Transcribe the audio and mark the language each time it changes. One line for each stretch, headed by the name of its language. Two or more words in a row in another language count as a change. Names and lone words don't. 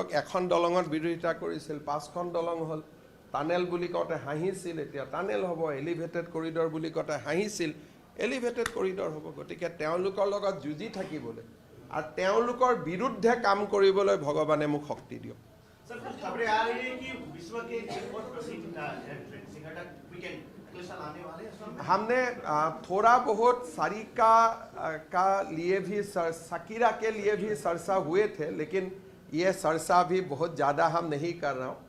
Assamese: এখন দলঙত বিৰোধিতা কৰিছিল, 5খন দলং হ'ল। টানেল বুলি কওঁতে হাঁহিছিল, এতিয়া টানেল হ'ব।
English: elevated corridor
Assamese: বুলি কওঁতে হাঁহিছিল,
English: elevated corridor
Assamese: হ'ব। গতিকে তেওঁলোকৰ লগত যুঁজি থাকিবলৈ আৰু তেওঁলোকৰ বিৰুদ্ধে কাম কৰিবলৈ ভগৱানে মোক শক্তি দিয়ক।
Hindi: सर कुछ खबरें आ रही है कि विश्व के एक बहुत प्रसिद्ध
English: electric singer
Hindi: का वीकेंड अगले साल आने वाले हैं सर। हमने थोड़ा बहुत सारिका का लिए भी शकीरा के लिए भी चर्चा हुए थे, लेकिन ये चर्चा भी बहुत ज़्यादा हम नहीं कर रहा हूँ।